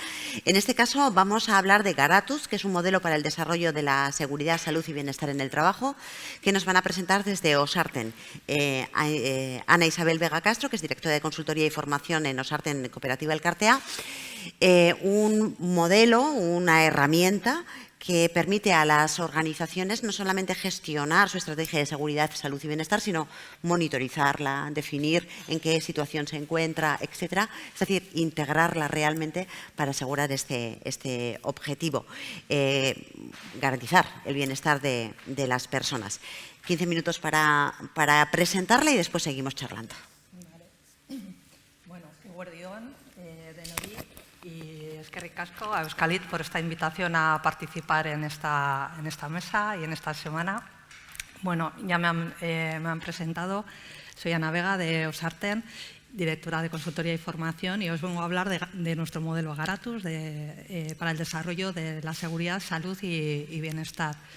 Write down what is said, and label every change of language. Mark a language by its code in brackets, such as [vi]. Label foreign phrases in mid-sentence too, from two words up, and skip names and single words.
[es] En este caso vamos a hablar de Garatus, que es un modelo para el desarrollo de la seguridad, salud y bienestar en el trabajo, que nos van a presentar desde Osarten, Ana Isabel Vega Castro, que es directora de consultoría y formación en Osarten Cooperativa Elkartea, un modelo, una herramienta que permite a las organizaciones no solamente gestionar su estrategia de seguridad, salud y bienestar, sino monitorizarla, definir en qué situación se encuentra, etcétera. Es decir, integrarla realmente para asegurar este objetivo, garantizar el bienestar de las personas. 15 minutos para presentarla y después seguimos charlando. Bueno, [eu] eguerdion, denoi, [es] y [eu] eskerrik asko [es] a Euskalit por esta invitación a participar en esta mesa y en esta semana. Bueno, ya me han presentado, soy Ana Vega de Osarten, directora de consultoría y formación, y os vengo a hablar de nuestro modelo Garatus para el desarrollo de la seguridad, salud y bienestar.